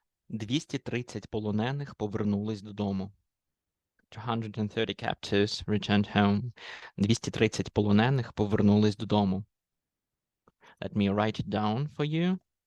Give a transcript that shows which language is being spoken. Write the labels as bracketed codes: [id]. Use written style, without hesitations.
[uk] 230 полонених повернулись додому. [en] 230 captives returned home. [uk] 230 полонених повернулись додому. [en] Let me write it down for you.